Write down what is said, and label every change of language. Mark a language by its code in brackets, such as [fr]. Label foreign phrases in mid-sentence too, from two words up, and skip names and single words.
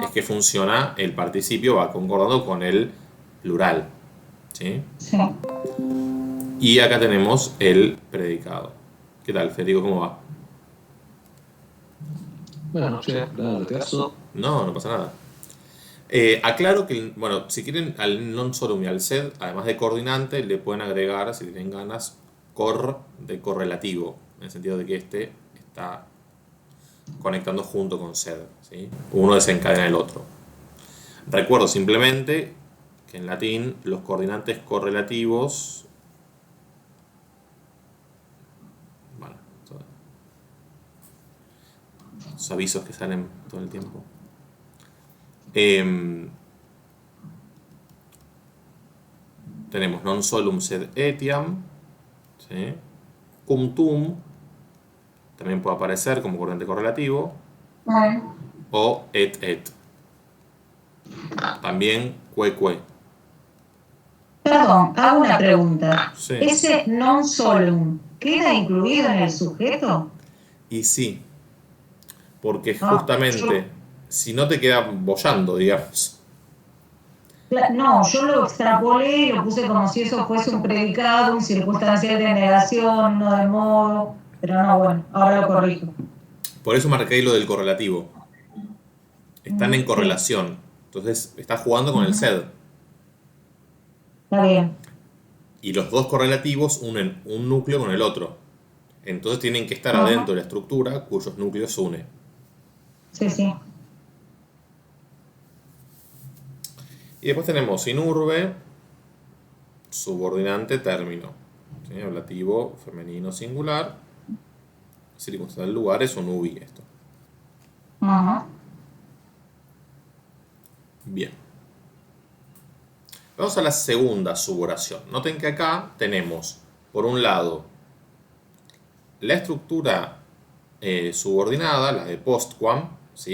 [es] es que funciona, el participio va concordando con el plural, ¿sí? Sí. Y acá tenemos el predicado. ¿Qué tal, Federico? ¿Cómo va? Buenas noches, perdón el retraso. No, no pasa nada. Aclaro que, bueno, si quieren al [la] non solum [es] y al sed, además de coordinante, le pueden agregar, si tienen ganas, cor de correlativo, en el sentido de que este está conectando junto con sed, ¿sí? Uno desencadena el otro. Recuerdo simplemente que en latín los coordinantes correlativos, bueno, esos avisos que salen todo el tiempo, tenemos [la] non solum sed etiam, [es] ¿sí? [la] Cum tum, [es] también puede aparecer como coordinante correlativo, Bueno. o et. También que. Perdón, hago una pregunta. Sí. ¿Ese [la] non solum [es] queda incluido en el sujeto? Y sí, porque Ah, justamente, si no te queda boyando, digamos. No, yo lo extrapolé y lo puse como si eso fuese un predicado, un circunstancial de negación, no de modo, pero no, bueno, ahora lo corrijo. Por eso marqué lo del correlativo. Están en Sí. correlación. Entonces, estás jugando con el sed. Está bien. Y los dos correlativos unen un núcleo con el otro. Entonces tienen que estar Ajá. adentro de la estructura cuyos núcleos se unen. Sí, sí. Y después tenemos [la] in urbe, [es] subordinante término. ¿Sí? Ablativo femenino singular. Circunstancia del lugar es un ubi esto. Ajá. Bien. Vamos a la segunda suboración. Noten que acá tenemos, por un lado, la estructura subordinada, la de postquam, ¿sí?